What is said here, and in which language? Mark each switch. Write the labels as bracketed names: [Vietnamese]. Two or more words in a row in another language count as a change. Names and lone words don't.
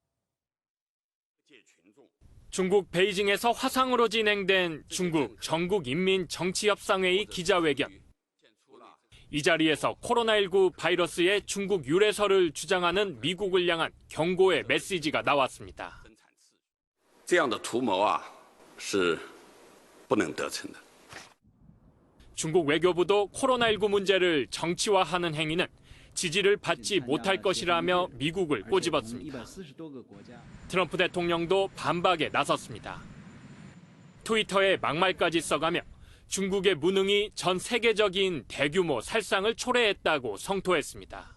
[Korean] 중국 베이징에서 화상으로 진행된 중국 전국인민정치협상회의 기자회견. 이 자리에서 코로나19 바이러스의 중국 유래설을 주장하는 미국을 향한 경고의 메시지가 나왔습니다. [Chinese] 这样的图谋是不能得逞的. [Korean] 중국 외교부도 코로나19 문제를 정치화하는 행위는 지지를 받지 못할 것이라며 미국을 꼬집었습니다. 트럼프 대통령도 반박에 나섰습니다. 트위터에 막말까지 써가며 중국의 무능이 전 세계적인 대규모 살상을 초래했다고 성토했습니다.